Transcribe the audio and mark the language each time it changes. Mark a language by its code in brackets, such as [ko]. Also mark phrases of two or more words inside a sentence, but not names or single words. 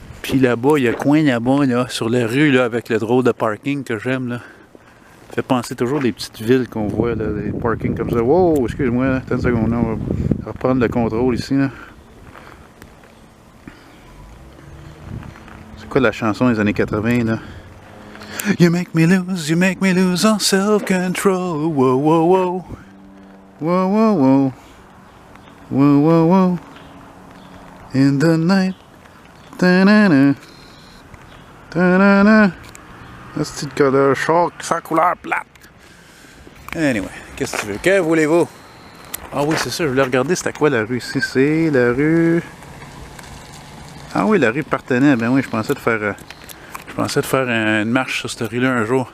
[fr] Puis là-bas, il y a un coin là-bas, là, sur la rue, là, avec le drôle de parking que j'aime, là. Ça fait penser toujours des petites villes qu'on voit, là, des parkings comme ça. Wow, excuse-moi, attends une seconde, on va reprendre le contrôle ici, là. C'est quoi la chanson des années 80, là? [en] You make me lose all self-control. Whoa, whoa, whoa. Whoa, whoa, whoa. Whoa, whoa, whoa. In the night. Ta-na-na. Ta-na-na. [fr] La petite couleur choc, sans couleur plate. Anyway, qu'est-ce que tu veux? Que voulez-vous? Ah oui, c'est ça, je voulais regarder c'était quoi la rue ici. C'est la rue... Ah oui, la rue Partenay. Ben oui, je pensais de faire une marche sur cette rue-là un jour.